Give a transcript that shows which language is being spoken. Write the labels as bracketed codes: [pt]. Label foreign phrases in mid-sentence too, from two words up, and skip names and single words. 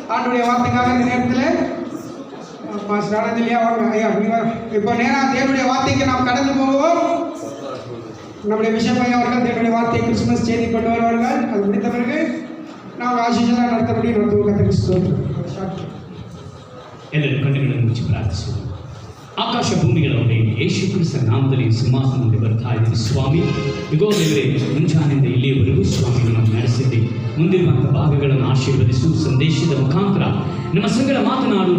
[ta] ஆண்டுடைய வார்த்தைக்காக இந்த நேரத்தில் மாஸ்டர் ஆனந்த் இல்லையா வாங்க ஐயா இப்போ நேராக தேவனுடைய வார்த்தைக்கு நாம் கடந்து போவோம். நம்முடைய பிஷப் ஐயா அவர்கள் தேவனுடைய வார்த்தையை கிறிஸ்துமஸ் செய்தி கொண்டு வருவார்கள். அது முடித்த பிறகு நாம் ஆசிஷெல்லாம் நடத்தபடி நடத்துவோம். கத்திரிக்கு [kn] ಎಲ್ಲರೂ ಕಣ್ಣುಗಳನ್ನು ಮುಚ್ಚಿ ಪ್ರಾರ್ಥಿಸುವ. ಆಕಾಶ ಭೂಮಿಗಳವರೇ, ಯೇಸು ಕ್ರಿಸ್ತನ ನಾಮದಲ್ಲಿ ಸಿಂಹಾಸನ ಮುಂದೆ ಬರ್ತಾ ಇದ್ದೀನಿ ಸ್ವಾಮಿ. ಇಗೋ ದೇವರೇ, ಮುಂಜಾನೆಯಿಂದ ಇಲ್ಲಿಯವರೆಗೂ ಸ್ವಾಮಿ ನಮ್ಮನ್ನು ನಡೆಸಿದ್ದೆ. ಮುಂದಿರುವಂಥ ಭಾಗಗಳನ್ನು ಆಶೀರ್ವದಿಸು. ಸಂದೇಶದ ಮುಖಾಂತರ ನಮ್ಮ ಸಂಗಡ ಮಾತನಾಡು.